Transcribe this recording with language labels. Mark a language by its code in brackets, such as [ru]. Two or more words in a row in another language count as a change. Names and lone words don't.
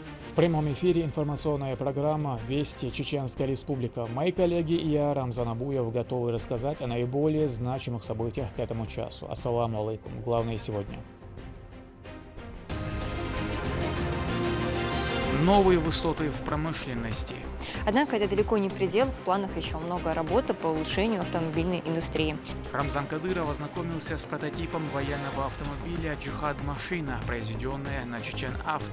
[ru] В прямом эфире информационная программа «Вести. Чеченская Республика». Мои коллеги и я, Рамзан Абуев, готовы рассказать о наиболее значимых событиях к этому часу. [ar] السلام عليكم. [ru] Главное сегодня. Новые высоты в промышленности. Однако это далеко не предел, в планах еще много работы по улучшению автомобильной индустрии. Рамзан Кадыров ознакомился с прототипом военного автомобиля «Джихад-машина», произведенная на Чечен-Авто.